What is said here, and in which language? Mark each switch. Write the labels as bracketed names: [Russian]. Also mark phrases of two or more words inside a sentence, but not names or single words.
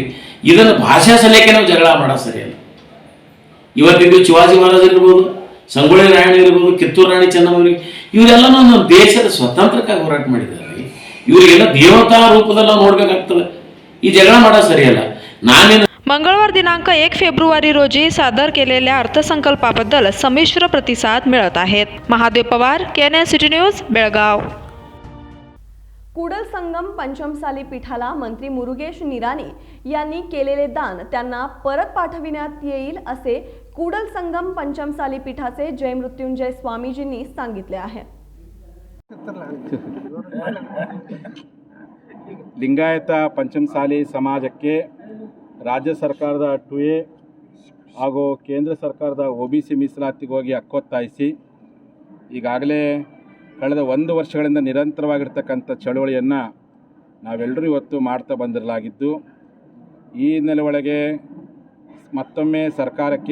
[Kannada] ಇದನ್ನು ಭಾಷಾ ಸಲಹೆಗೆ ನಾವು ಜಗಳ ಮಾಡೋದು ಸರಿಯಲ್ಲ. ಇವತ್ತಿಗೂ ಶಿವಾಜಿ ಮಹಾರಾಜ್ ಇರ್ಬೋದು, ಸಂಗೊಳ್ಳಿ ರಾಯಣ್ಣ ಇರ್ಬೋದು, ಕಿತ್ತೂರು ರಾಣಿ ಚೆನ್ನಮ್ಮ, ಇವರೆಲ್ಲ ನಮ್ಮ ದೇಶದ ಸ್ವತಂತ್ರಕ್ಕಾಗಿ ಹೋರಾಟ ಮಾಡಿದ್ದಾರೆ. ಇವರಿಗೆಲ್ಲ ದೇವತಾ ರೂಪದಲ್ಲಿ ನಾವು ನೋಡ್ಬೇಕಾಗ್ತದೆ. ಈ ಜಗಳ ಮಾಡೋದು ಸರಿಯಲ್ಲ. ನಾನೇನು [Marathi] मंगळवार दिनांक 1 फेब्रुवारी रोजी सादर केलेल्या अर्थसंकल्पाबद्दल संमिश्र प्रतिसाद मिळत आहेत. महादेव पवार, KNN सिटी न्यूज, बेळगाव. कुडल संगम पंचमसाली पीठाला मंत्री मुरुगेश निराणी यांनी केलेले दान त्यांना परत पाठविण्यात येईल असे कुडल संगम पंचमसाली पीठाचे जयमृत्युंजय स्वामीजींनी सांगितले आहे. [Kannada] ಲಿಂಗಾಯತ ಪಂಚಮಸಾಲಿ ಸಮಾಜಕ್ಕೆ ರಾಜ್ಯ ಸರ್ಕಾರದ 2A ಹಾಗೂ ಕೇಂದ್ರ ಸರ್ಕಾರದ OBC ಮೀಸಲಾತಿಗಾಗಿ ಹಕ್ಕೊತ್ತಾಯಿಸಿ ಈಗಾಗಲೇ ಕಳೆದ 1 ವರ್ಷಗಳಿಂದ ನಿರಂತರವಾಗಿರ್ತಕ್ಕಂಥ ಚಳವಳಿಯನ್ನು ನಾವೆಲ್ಲರೂ ಇವತ್ತು ಮಾಡ್ತಾ ಬಂದಿರಲಾಗಿದ್ದು, ಈ ಹಿನ್ನೆಲೆ ಒಳಗೆ ಮತ್ತೊಮ್ಮೆ ಸರ್ಕಾರಕ್ಕೆ